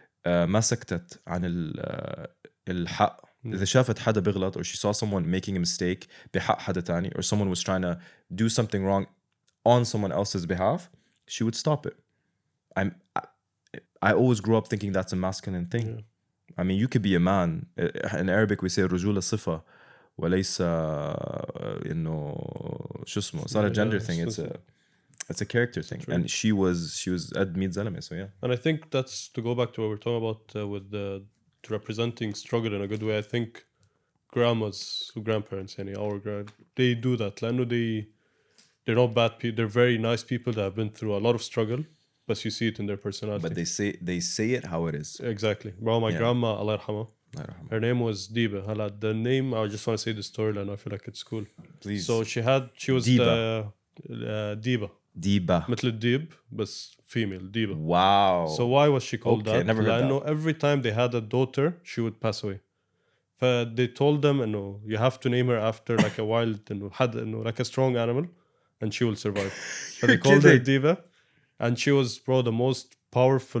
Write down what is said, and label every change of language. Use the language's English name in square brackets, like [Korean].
[Arabic] ما سكتت عن الحق. إذا شافت حدا بغلط, [English] or she saw someone making a mistake [Arabic] بحق حدا تاني, [English] or someone was trying to do something wrong on someone else's behalf, she would stop it. I always grew up thinking that's a masculine thing. I mean, you could be a man. In Arabic we say [Arabic] رجولة صفة وليس إنه شو اسمه. [English] It's not a gender thing. It's a character thing. True. And she was [Arabic] قد 100 زلمة, [English] so yeah. And I think that's to go back to what we're talking about with the representing struggle in a good way. I think grandmas, grandparents, they do that. They're not bad people. They're very nice people that have been through a lot of struggle, but you see it in their personality. But they say it how it is. Exactly. Bro, my grandma, Allah yarhamha, her name was Diba. The name, I just want to say the story and I feel like it's cool. Please. So she was Diba. Diba. Diba. [Arabic] مثل الديب بس female, Diba. [English] Wow. So why was she called that? Never heard that. Every time they had a daughter, she would pass away. They told them, you have to name her after like a wild, like a strong animal, and she will survive. So they called her Diva, and she was, bro, the most powerful.